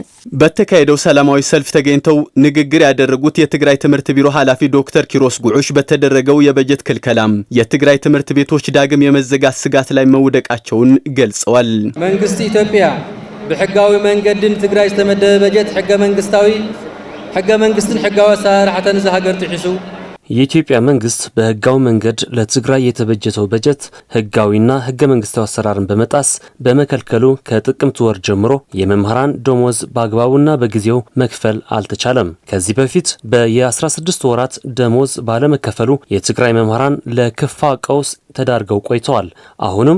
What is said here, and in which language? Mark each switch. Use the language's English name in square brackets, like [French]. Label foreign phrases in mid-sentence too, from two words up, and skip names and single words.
[Amharic] በተካሄደው ሰላማዊ ሰልፍ ተገኝተው ንግግር ያደረጉት የትግራይ ትምህርት ቢሮ ኃላፊ ዶክተር ኪሮስ ጉዑሽ በተደረገው የበጀት ክልከላም የትግራይ ትምህርት ቤቶች ዳግም የመዘጋት ስጋት ላይ መውደቃቸውን ገልጸዋል። [Tigrinya] መንግስት ኢትዮጵያ በሕጋዊ መንገድን ትግራይ ዝተመደበ በጀት ሕገ መንግስትን ሕጋዊ አሰራርሓተን ዘሀገር ጥሒሱ [Amharic] የኢትዮጵያ መንግስት በህጋዊ መንገድ ለትግራይ የተበጀተው በጀት ህጋዊና ህገ መንግስታዊ አሰራርን በመጣስ በመከልከሉ ከጥቅምት ወር ጀምሮ የመምህራን ደሞዝ በአግባቡና በጊዜው መክፈል አልተቻለም። ከዚህ በፊት በየ16 ወራት ደሞዝ ባለመከፈሉ የትግራይ መምህራን ለከፋ ቀውስ ተዳርገው ቆይተዋል። አሁንም